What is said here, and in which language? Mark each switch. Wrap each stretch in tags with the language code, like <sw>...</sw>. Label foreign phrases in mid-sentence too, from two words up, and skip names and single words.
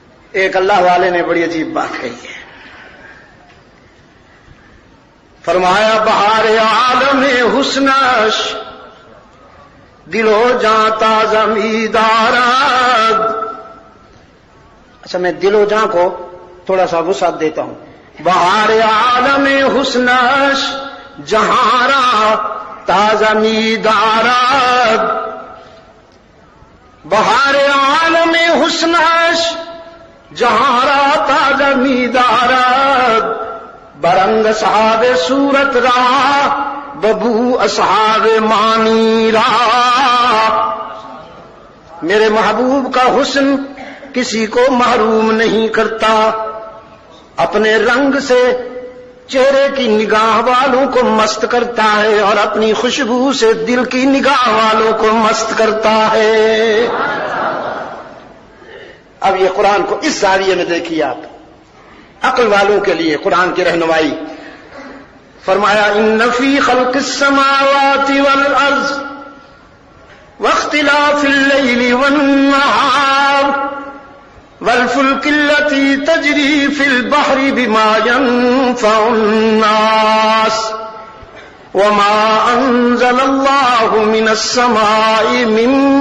<ur>ایک اللہ والے نے بڑی عجیب بات کہی ہے، فرمایا</ur> <fa>بہار عالم حسنش دل ہو جاں تازہ میدارد۔</fa> <ur>اچھا میں دل و جاں کو تھوڑا سا وسعت دیتا ہوں۔</ur> <fa>بہار عالم حسنش جہارا تازہ میدارد، بہار عالم حسنش جہارا تازہ میدارد، برنگ اصحاب صورت را ببو اصحاب مانی را۔</fa> <ur>میرے محبوب کا حسن کسی کو محروم نہیں کرتا، اپنے رنگ سے چہرے کی نگاہ والوں کو مست کرتا ہے اور اپنی خوشبو سے دل کی نگاہ والوں کو مست کرتا ہے۔ اب یہ قرآن کو اس زاویے میں دیکھیے آپ، عقل والوں کے لیے قرآن کی رہنمائی۔</ur> <ar>فرمایا ان فی خلق السماوات والارض واختلاف اللیل والنہار والفلک التي تجری فی البحر بما ينفع الناس وما انزل اللہ من السماء من</ar>